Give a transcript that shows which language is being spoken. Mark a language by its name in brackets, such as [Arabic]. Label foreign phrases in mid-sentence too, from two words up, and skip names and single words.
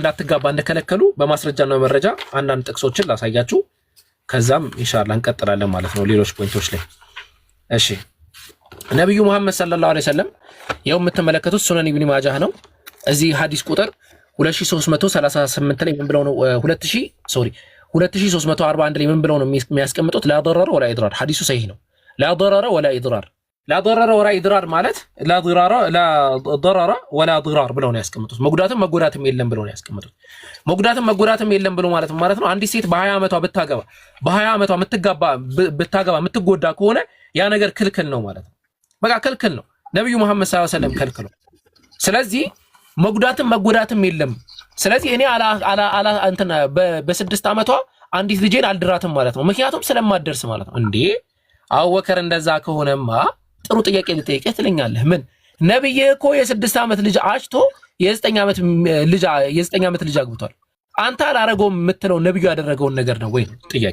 [Amharic] እንዳትጋባ እንደከለከሉ በማስረጃና በመረጃ አንዳንድ ጥቅሶችን ላሳያችሁ። ከዛም ኢንሻአላህ እንቀጥላለን ማለት ነው ሌሎች ፖይንቶች ላይ። እሺ ነብዩ መሐመድ [Arabic] صلى الله عليه وسلم [Amharic] ያው የምትመለከቱት ሱነን ኢብኑ ማጃህ ነው። እዚህ ሐዲስ ቁጥር 2338 ላይ ምን ብለው ነው 2341 ላይ ምን ብለው ነው የሚያስቀምጡት? [Arabic] لا ضرر ولا اضرار [Amharic] ሐዲሱ ሰሂህ ነው። [Arabic] لا ضرر ولا اضرار لا ضرر ولا اضرار [Amharic] ማለት [Arabic] لا ضرر ولا ضرار [Amharic] ብለው ነው ያስቀምጡት። መጉዳትም መጎዳትም የለም ብለው ነው ያስቀምጡት። መጉዳትም መጎዳትም የለም ብሎ ማለት ነው አንዲት ሴት በ20 ዓመቷ ብታገባ የምትጎዳ ከሆነ ያ ነገር ክልክል ነው ማለት ነው። በቃ ክልክል ነው። ነብዩ መሐመድ [Arabic] صلى الله عليه [Amharic] ወሰለም ከልክለው። ስለዚህ መጉዳትም መጎዳትም የለም። ስለዚህ እኔ እንትና በ6 ዓመቷ አንዲት ልጄን አልድራትም ማለት ነው። ምክንያቱም ስለማደርስ ማለት ነው። እንዴ አቡበከር እንደዛ ከሆነማ ጥሩ ጥያቄ ልጠይቅህ ትለኛለህ። ምን ነብይ እኮ የ6 ዓመት ልጅ አጭቶ የ9 ዓመት ልጅ አግብቷል። አንተ አላረገውም የምትለው ነብዩ ያደረገውን ነገር ነው ወይ ጥያቄ?